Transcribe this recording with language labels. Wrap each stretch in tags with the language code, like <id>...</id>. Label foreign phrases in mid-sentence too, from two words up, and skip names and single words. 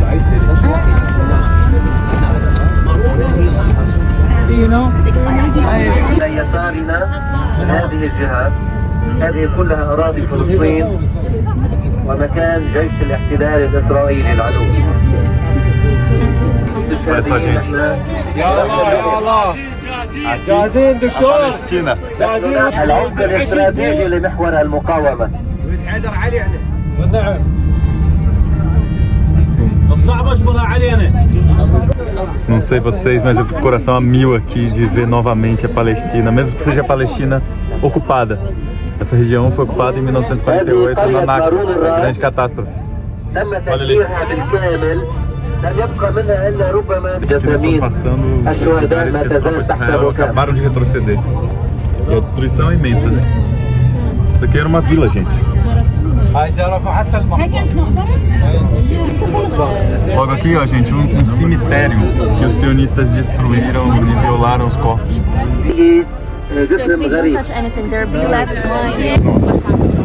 <ar>إلى يسارنا من هذه الجهة، هذه كلها أراضي فلسطين ومكان جيش الاحتلال الإسرائيلي العدو. جاهزين دكتور؟ العمق الاستراتيجي لمحور المقاومة.</ar> <pt>Não sei vocês, mas eu fico com o coração a mil aqui de ver novamente a Palestina, mesmo que seja a Palestina ocupada. Essa região foi ocupada em 1948 na Nakba, a grande catástrofe. Olha ali. Aqui nós estamos passando lugares que as tropas de Israel acabaram de retroceder. E a destruição é imensa, né? Isso aqui era uma vila, gente. Logo aqui, ó, gente, um cemitério que os sionistas destruíram e violaram os corpos.</pt> <en>So please don't touch anything. There be left behind.</en>